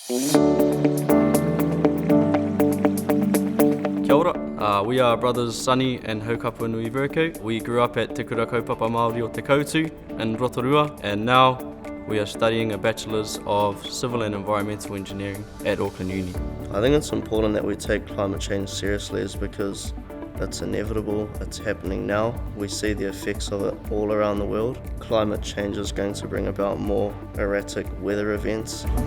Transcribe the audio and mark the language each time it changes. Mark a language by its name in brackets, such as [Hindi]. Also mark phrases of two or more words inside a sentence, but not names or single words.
[Māori] Kia ora, [English] we are brothers Sonny and Haukapuanui and Vercoe. We grew up at Te Kura Kaupapa Māori o Te Koutu in Rotorua, and now we are studying a Bachelor's of Civil and Environmental Engineering at Auckland Uni. I think it's important that we take climate change seriously is because it's inevitable, it's happening now. We see the effects of it all around the world. Climate change is going to bring about more erratic weather events.